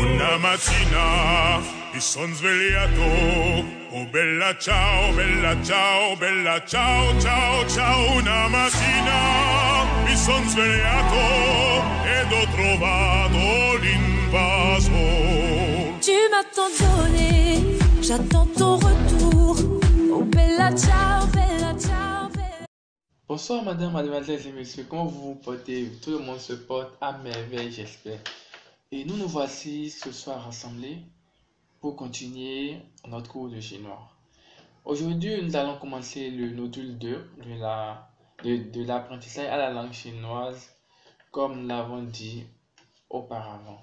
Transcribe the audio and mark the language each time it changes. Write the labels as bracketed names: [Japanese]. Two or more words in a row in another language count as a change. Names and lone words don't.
[Italian] una mattina mi son svegliato. Oh bella ciao, bella ciao, bella ciao, ciao, ciao. Una mattina mi son svegliato ed ho trovato l'invaso. [French] Tu m'as tant donné, j'attends ton retour. [Italian] Oh bella ciao, bella ciao, bella... [French] Bonsoir madame, mademoiselles et messieurs, comment vous vous portez? Tout le monde se porte à merveille, j'espère. Et nous voici ce soir rassemblés pour continuer notre cours de chinois. Aujourd'hui, nous allons commencer le module 2 de l'apprentissage à la langue chinoise, comme nous l'avons dit auparavant.